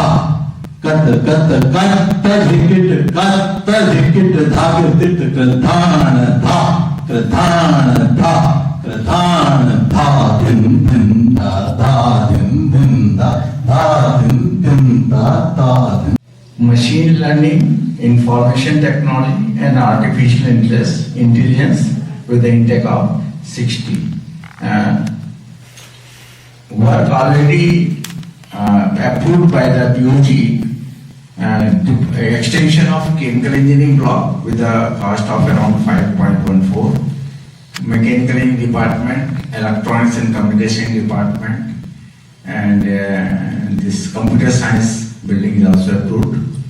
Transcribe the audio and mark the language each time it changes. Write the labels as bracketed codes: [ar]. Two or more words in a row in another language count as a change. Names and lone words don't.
[en] कत कत कत धिकिट कत धिकिट धागे तिट कृतान था, कृतान था, कृतान था। धिन धिन दा दा धिन धिन दा दा धिन धिन दा दा धिन। Machine learning, information technology and artificial intelligence with the intake of 60. Work already approved by the POG, extension of chemical engineering block with a cost of around 5.14, mechanical engineering department, electronics and communication department, and this computer science building is also approved.